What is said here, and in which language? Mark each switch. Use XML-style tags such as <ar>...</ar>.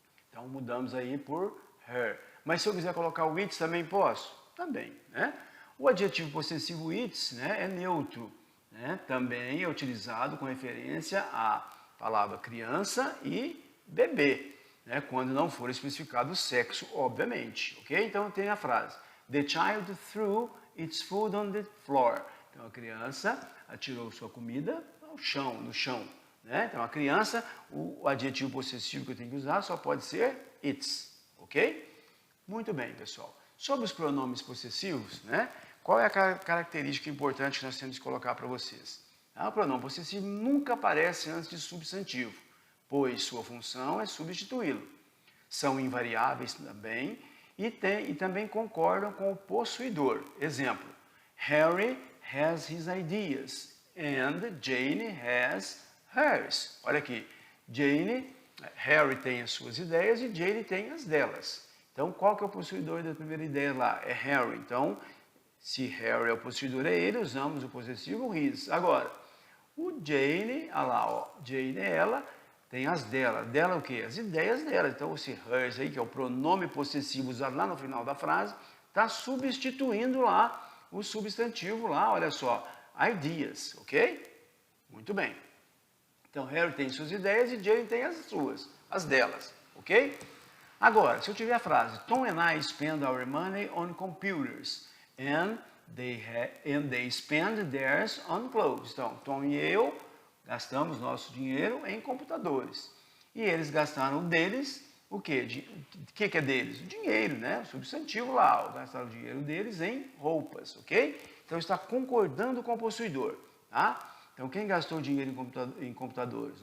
<pt>Então, mudamos aí por her. Mas se eu quiser colocar o its, também posso? Também, né? O adjetivo possessivo its, né, é neutro, né? Também é utilizado com referência à palavra criança e bebê, né, quando não for especificado o sexo, obviamente, ok? Então, tem a frase,</pt> <en>the child threw its food on the floor.</en> <pt>Então, a criança atirou sua comida ao chão, no chão, né? Então, a criança, o adjetivo possessivo que eu tenho que usar só pode ser its, ok? Muito bem, pessoal. Sobre os pronomes possessivos, né? Qual é a característica importante que nós temos que colocar para vocês? O pronome possessivo nunca aparece antes de substantivo, pois sua função é substituí-lo. São invariáveis também e também concordam com o possuidor.</pt> <en>Exemplo, Harry has his ideas and Jane has hers.</en> <pt>Olha aqui, Harry tem as suas ideias e Jane tem as delas. Então, qual que é o possuidor da primeira ideia lá? É Harry. Então, se Harry é o possuidor, é ele, usamos o possessivo his. Agora, o Jane, olha lá, ó, Jane é ela, tem as dela. Dela o quê? As ideias dela. Então, esse hers aí, que é o pronome possessivo usado lá no final da frase, está substituindo lá o substantivo lá, olha só, ideas, ok? Muito bem. Então, Harry tem suas ideias e Jane tem as suas, as delas, ok? Agora, se eu tiver a frase,</pt> <en>Tom and I spend our money on computers and they spend theirs on clothes.</en> <pt>Então, Tom e eu gastamos nosso dinheiro em computadores. E eles gastaram deles o quê? O que é deles? O dinheiro, né? O substantivo lá. Gastaram o dinheiro deles em roupas, ok? Então, está concordando com o possuidor, tá? Então, quem gastou dinheiro em computadores?</pt>